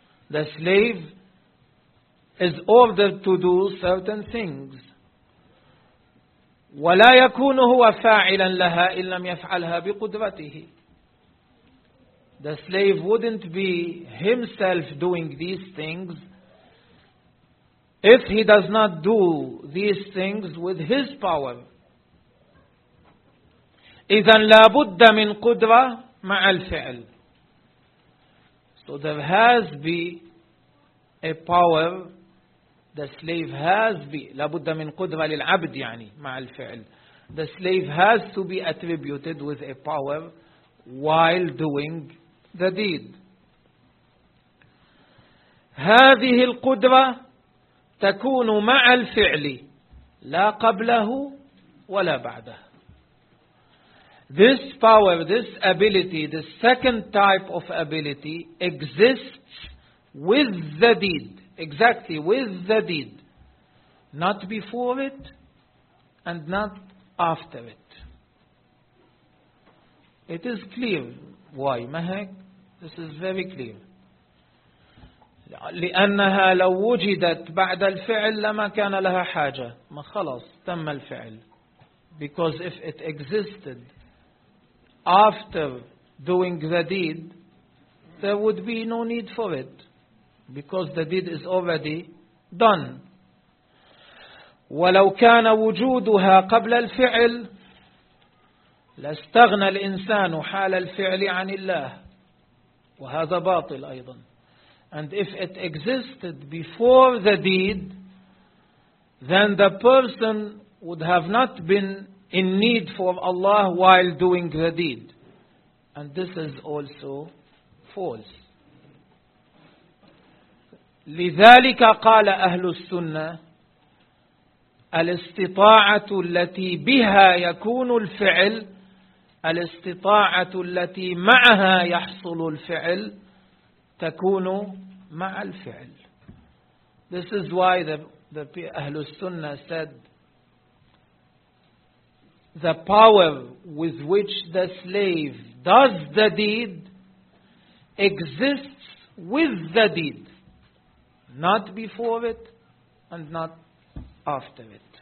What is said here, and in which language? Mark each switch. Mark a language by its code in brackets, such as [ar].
[en] The slave is ordered to do certain things. [ar] ولا يكون هو فاعلا لها إن لم يفعلها بقدرته. [en] The slave wouldn't be himself doing these things if he does not do these things with his power. [ar] إذن لابد من قدرة مع الفعل. [en] So there has be a power. The slave has be, [ar] لابد من قدرة للعبد يعني مع الفعل. [en] The slave has to be attributed with a power while doing the deed. [ar] هذه القدرة تكون مع الفعل لا قبله ولا بعده. [en] This power, this ability, this second type of ability exists with the deed. Exactly, with the deed. Not before it and not after it. It is clear. Why? Mahek? This is very clear. [ar] لأنها لو وجدت بعد الفعل لما كان لها حاجة. ما خلص تم الفعل. [en] Because if it existed after doing the deed, there would be no need for it. Because the deed is already done. [ar] ولو كان وجودها قبل الفعل لاستغنى الإنسان حال الفعل عن الله، وهذا باطل أيضا. [en] And if it existed before the deed, then the person would have not been in need for Allah while doing the deed. And this is also false. [ar] لذلك قال أهل السنة الاستطاعة التي بها يكون الفعل الاستطاعة التي معها يحصل الفعل تكون مع الفعل. [en] This is why the أهل السنة said the power with which the slave does the deed exists with the deed, not before it and not after it.